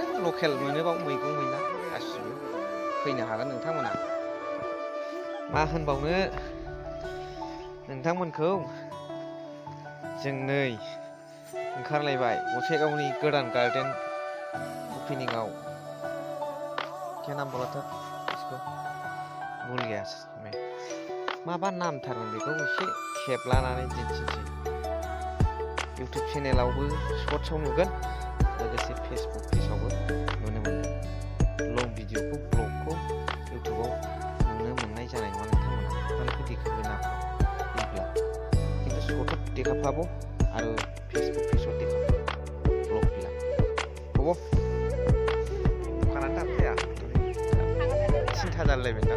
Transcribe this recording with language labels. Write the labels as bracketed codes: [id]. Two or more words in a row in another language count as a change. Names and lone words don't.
[brx] लकेल मोनोबाव मैगं मैला गासिबो फैनो हागोन नोंथांमोना मा होनबावनो नोंथांमोनखौ जों नै ओंखारलायबाय गसाइगावनि गोदान गार्डेन [hi] ओपनिंआव क्या नाम बोला था इसको भूल गया मैं [brx] माबा नाम थारमोन बेखौ एसे खेबलानानै दिन्थिनोसै इउटुब चेनेलावबो शर्ट्सआव नुगोन लोगोसे फेसबुक पेजआवबो नुनो मोनगोन लं भिडिअखौ ब्लगखौ इउटुबाव नुनो मोननाय जानाय नङा नोंथांमोना मानोखौ देखाबो ना बिब्ला किन्तु शर्टआव देखाफाबो आरो फेसबुक पेजआव देखाफाबो ब्लग बिला हबो दखानानो दानफैया सिन्था जालायबायदां